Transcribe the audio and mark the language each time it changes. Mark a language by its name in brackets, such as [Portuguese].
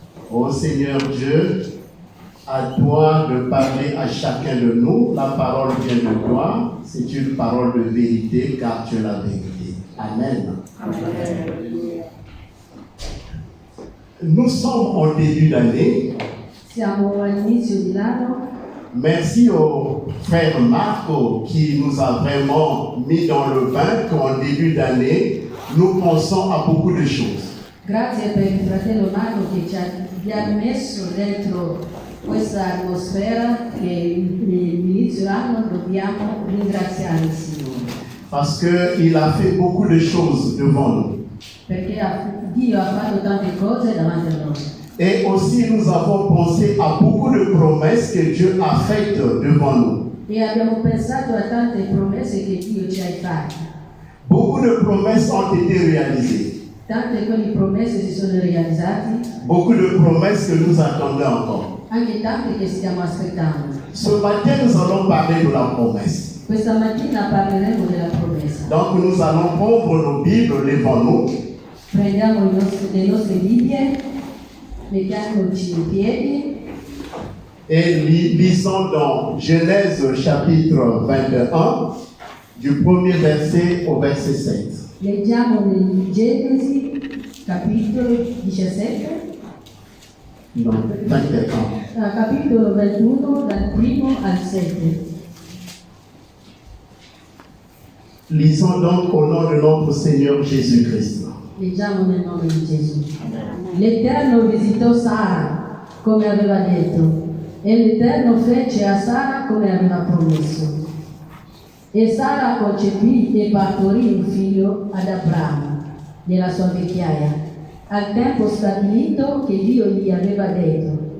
[French] Ô Seigneur Dieu, à toi de parler à chacun de nous. La parole vient de toi. C'est une parole de vérité car tu es la vérité. Amen. Amen. Nous sommes au début d'année. [Italian] Siamo all'inizio di l'anno. [French] Merci au frère Marco qui nous a vraiment mis dans le bain qu'en début d'année, nous pensons à beaucoup de choses. [Italian] Grazie per il fratello Marco che vi ha messo dentro questa atmosfera che all'inizio dell'anno dobbiamo ringraziare il Signore. [French] Parce qu'il a fait beaucoup de choses devant nous. [Italian] Perché Dio ha fatto tante cose davanti a noi. [French] Et aussi nous avons pensé à beaucoup de promesses que Dieu a faites devant nous. [Italian] E abbiamo pensato a tante promesse che Dio ci ha fatto. [French] Beaucoup de promesses ont été réalisées. [Italian] Tante quelle promesse si sono realizzate. [French] Beaucoup de promesses que nous attendons encore. [Italian] Anche tante che stiamo aspettando. [French] Ce matin, nous allons parler de la promesse. [Italian] Questa mattina parleremo della promessa. [French] Donc nous allons prendre nos Bibles devant nous. [Italian] Prendiamo le nostre Bibbie, mettiamoci in piedi [French] et lisons dans Genèse chapitre 21, du premier verset au verset 7. [Italian] Leggiamo nel Genesi capitolo 17, [French] Non, 21. [Italian] capitolo 21 dal primo al 7. [French] Lisons donc au nom de notre Seigneur Jésus-Christ. [Italian] Leggiamo nel nome di Gesù. L'Eterno visitò Sara come aveva detto e l'Eterno fece a Sara come aveva promesso. E Sara concepì e partorì un figlio ad Abramo, nella sua vecchiaia, al tempo stabilito che Dio gli aveva detto.